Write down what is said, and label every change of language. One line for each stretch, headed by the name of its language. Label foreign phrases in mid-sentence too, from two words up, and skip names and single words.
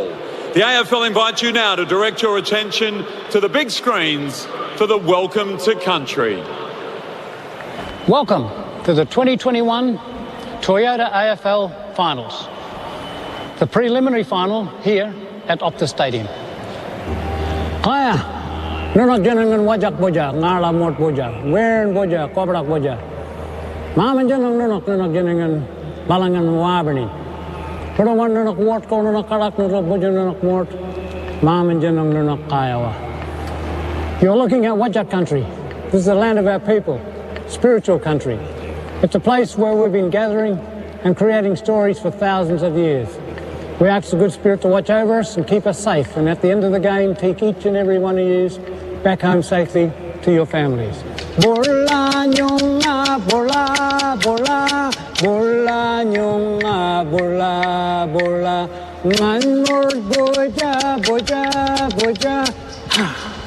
English: The AFL invites you now to direct your attention to the big screens for the Welcome to Country. Welcome to the 2021 Toyota AFL Finals. The preliminary final here at Optus Stadium.
Nyungar: Kaya, nunak jenengan wajak boja, ngala mot boja, wen boja, kobrak boja. Maman jeneng nunak jenengan balangan wabani. Perawan nunak mot, kau nunak kalak nunak boja nunak mot. Maman jeneng nunak kayawa.
English: You're looking at Wajak country. This is the land of our people, spiritual country. It's a place where we've been gathering and creating stories for thousands of years. We ask the good spirit to watch over us and keep us safe, and at the end of the game, take each and every one of you back home safely to your families.
Nyungar: Bola nyonga, bola, bola, bola nyonga, bola, bola, manor boja, boja, boja.